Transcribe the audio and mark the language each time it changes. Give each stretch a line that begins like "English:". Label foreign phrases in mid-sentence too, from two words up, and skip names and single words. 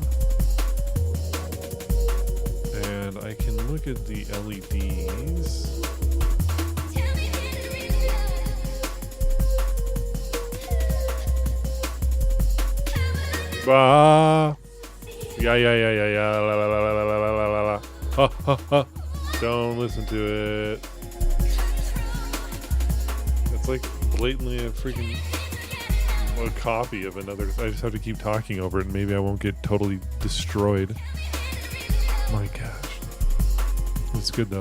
English: And I can look at the LEDs. Bah. Yeah. La, la, la, la, la, la, la, la. Ha, ha, ha. Don't listen to it. It's like blatantly a freaking a copy of another. I just have to keep talking over it and maybe I won't get totally destroyed. My gosh. It's good though.